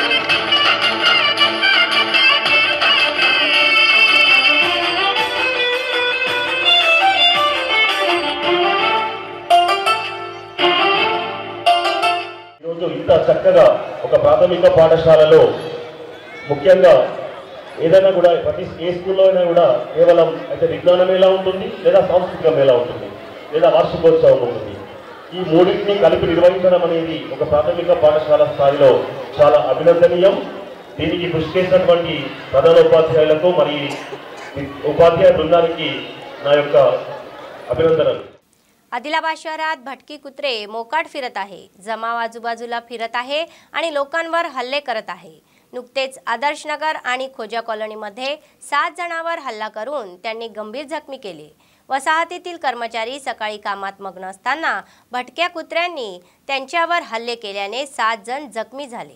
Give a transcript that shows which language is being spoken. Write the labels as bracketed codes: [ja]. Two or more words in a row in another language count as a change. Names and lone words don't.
[te] ఇంత చక్కగా ఒక ప్రాథమిక పాఠశాలలో ముఖ్యంగా ఏదైనా కూడా ప్రతి ఏ స్కూల్లో అయినా కూడా కేవలం అయితే విజ్ఞాన మేళా ఉంటుంది, లేదా సాంస్కృతిక మేళా ఉంటుంది, లేదా వార్షికోత్సవం ఉంటుంది। ఈ మూడింటిని కలిపి నిర్వహించడం అనేది ఒక ప్రాథమిక పాఠశాల స్థాయిలో చాలా అభినందనీయం। దీనికి కృషి చేసినటువంటి ప్రధాన ఉపాధ్యాయులకు మరి ఉపాధ్యాయ బృందానికి నా యొక్క अभिनंदन। [mr] आदिलाबाद शहरात भटकी कुत्रे मोकाट फिरत आहे, जमाव आजूबाजूला फिरत आहे आणि लोकांवर हल्ले करत आहे। नुकतेच आदर्शनगर आणि खोजा कॉलनीमध्ये 7 जणांवर हल्ला करून त्यांनी गंभीर जखमी केले। वसाहतीतील कर्मचारी सकाळी कामात मग्न असताना भटक्या कुत्र्यांनी त्यांच्यावर हल्ले केल्याने 7 जण जखमी झाले।